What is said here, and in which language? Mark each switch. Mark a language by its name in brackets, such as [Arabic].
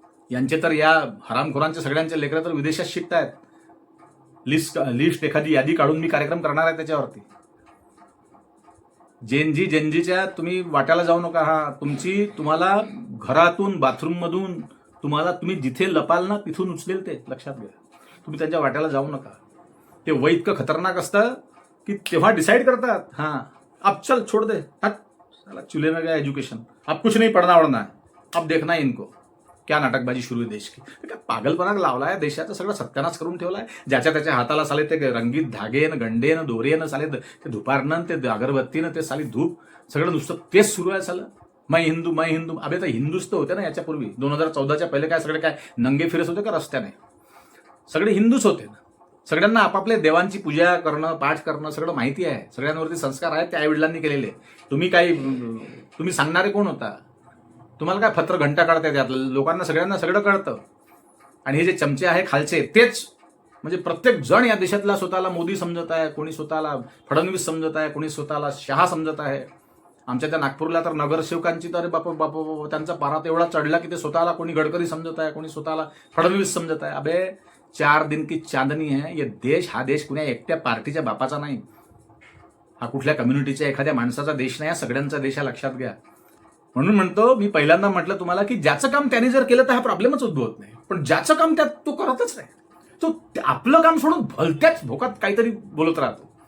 [Marathi] यांचे तर, या हरामखोरांचे सगळ्यांचे लेकरं तर विदेशात शिकतायत. लिस्ट एखादी यादी काढून मी कार्यक्रम करणार आहे त्याच्यावरती. जेनजीच्या तुम्ही वाट्याला जाऊ नका. हा तुम्हाला घरातून बाथरूम मधून तुम्ही जिथे लपाल ना तिथून उचलेल ते लक्षात घ्या. तुम्ही त्यांच्या वाट्याला जाऊ नका. ते वय इतकं खतरनाक असतं की तेव्हा डिसाईड करतात, [Hindi] हाँ अब चल छोड़ दे, हट साला चूल्हे में गया एजुकेशन, अब कुछ नहीं पढ़ना वढ़ना है, अब देखना है इनको. [Marathi] क्या नाटकबाजी सुरू आहे देश की. काय पागलपणा लावलाय देशाचा, सगळं सत्यानाश करून ठेवलाय. ज्याच्या त्याच्या हाताला साले ते रंगीत धागेन गंडेन दोरेन साले ते धुपारनं ते अगरबत्तीनं ते साली धूप सगळं नुसतं तेच सुरू आहे. सालं मैं हिंदू. अबे तर हिंदूच तर होते ना याच्यापूर्वी. 2014च्या पहिले काय सगळे काय नंगे फिरत होते का रस्त्याने. सगळे हिंदूच होते ना. सगळ्यांना आपापल्या देवांची पूजा करणं पाठ करणं सगळं माहिती आहे. सगळ्यांवरती संस्कार आहेत ते आईवडिलांनी केलेले. तुम्ही सांगणारे कोण होता. तुम्हाला काय फत्र घंटा काढता येते. लोकांना सगळ्यांना सगळं कळतं. आणि हे जे चमचे आहे खालचे तेच म्हणजे प्रत्येक जण या देशातला स्वतःला मोदी समजत आहे, कोणी स्वतःला फडणवीस समजत आहे, कोणी स्वतःला शहा समजत आहे. आमच्या त्या नागपूरला तर नगरसेवकांची तर बाप त्यांचा पारा एवढा चढला की ते स्वतःला कोणी गडकरी समजत आहे, कोणी स्वतःला फडणवीस समजत आहे. [Hindi] अबे 4 दिन की चांदनी है ये देश. [Marathi] हा देश कुण्या एकट्या पार्टीच्या बापाचा नाही. हा कुठल्या कम्युनिटीच्या एखाद्या माणसाचा देश नाही. हा सगळ्यांचा देश आहे लक्षात घ्या. म्हणून म्हणतो मी पहिल्यांदा म्हटलं तुम्हाला की ज्याचं काम त्यांनी जर केलं तर हा प्रॉब्लेमच उद्भवत नाही. पण ज्याचं काम त्यात तो करतच नाही. तो आपलं काम सोडून भलत्याच भोकात काहीतरी बोलत राहतो.